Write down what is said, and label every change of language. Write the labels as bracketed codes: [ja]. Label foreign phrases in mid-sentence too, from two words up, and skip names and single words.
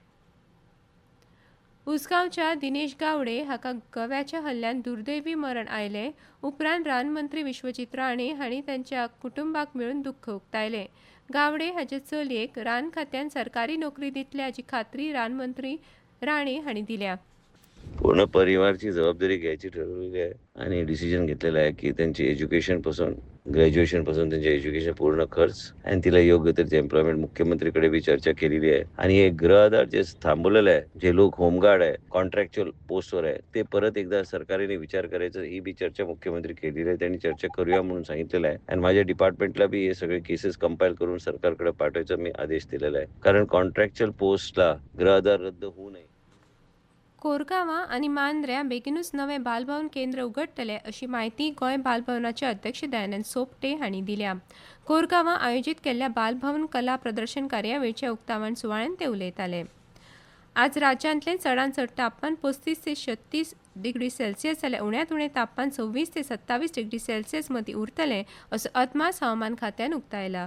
[kok] उसगांवच्या दिनेश गावडे हाका गव्याच्या हल्ल्यान दुर्दैवी मरण आयले उपरांत रानमंत्री विश्वजीत राणे हांणी तांच्या कुटुंबाक मेळून दुख्ख उक्तायलें। गावडे हाचे चलयेक रान खात्यान सरकारी नोकरी दितले हाची खात्री रानमंत्री राणे हांणी दिल्या। [mr] पूर्ण परिवारची जबाबदारी घ्यायची ठरवलेली आहे आणि डिसिजन घेतलेला आहे की त्यांची एज्युकेशन पासून ग्रॅज्युएशन पासून त्यांचे एज्युकेशन पूर्ण खर्च आणि तिला योग्य तऱ्हेचे एम्प्लॉयमेंट मुख्यमंत्रीकडे बी चर्चा केलेली आहे। आणि हे गृह आधार जे थांबवलेलं आहे, जे लोक होमगार्ड आहे, [en] contractual post [mr] आहे, ते परत एकदा सरकारने विचार करायचं ही बी चर्चा मुख्यमंत्री केलेली आहे। त्यांनी चर्चा करूया म्हणून सांगितलेलं आहे आणि माझ्या डिपार्टमेंटला बी हे सगळे [en] cases compile [mr] करून सरकारकडे पाठवायचा मी आदेश दिलेला आहे, कारण [en] contractual post [mr] गृह आधार रद्द होऊ नये। [kok] कोरगांवां आनी मांद्र्या बेगीनूच नवे बालभवन केंद्र उगडटले अशी माहिती गोंय बालभवनाचे अध्यक्ष दयानंद सोपटे हांणी दिल्या। कोरगांवां आयोजीत केल्ल्या बालभवन कला प्रदर्शन कार्यावळीच्या उक्तावण सुवाळ्यान ते उलयताले। आज राज्यांतलें चडांत चड तापमान 35 ते 36 [en] degree Celsius [kok] जाल्यार उण्यांत उणें तापमान 26 ते 27 [en] degree Celsius [kok] मदीं उरतलें असो अदमास हवामान खात्यान उक्तायला।